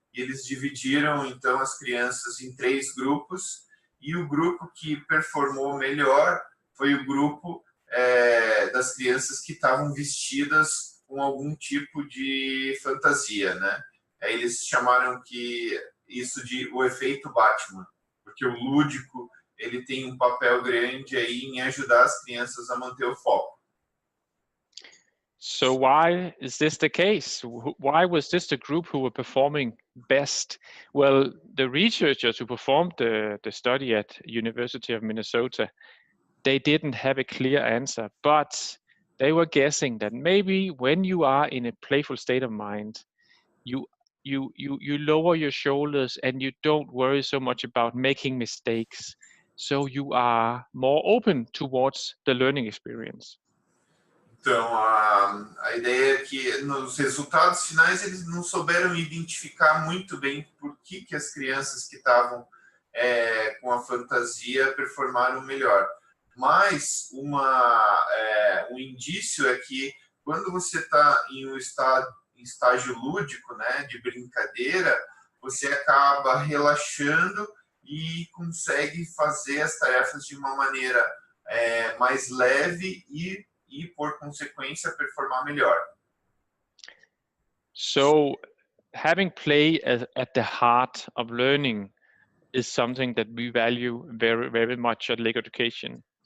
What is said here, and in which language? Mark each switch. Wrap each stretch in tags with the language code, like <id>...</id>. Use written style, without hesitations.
<pt>E eles dividiram, então, as crianças em 3 grupos, e o grupo que performou melhor foi o grupo das crianças que estavam vestidas com algum tipo de fantasia, né? Eles chamaram isso de o efeito Batman, porque o lúdico ele tem um papel grande aí em ajudar as crianças a manter o foco.</pt> <en>So why is this the case? Why was this the group who were performing best? Well, the researchers who performed the study at University of Minnesota, they didn't have a clear answer, but they were guessing that maybe when you are in a playful state of mind, you lower your shoulders and you don't worry so much about making mistakes. So you are more open towards the learning experience.</en> <pt>Então, a ideia é que nos resultados finais eles não souberam identificar muito bem por que as crianças que estavam com a fantasia performaram melhor. Mas um indício é que quando você está em um estágio lúdico, né, de brincadeira, você acaba relaxando e consegue fazer as tarefas de uma maneira mais leve e por consequência performar melhor.</pt> <en>So having play at the heart of learning is something that we value very, very much at Lego Education.</en>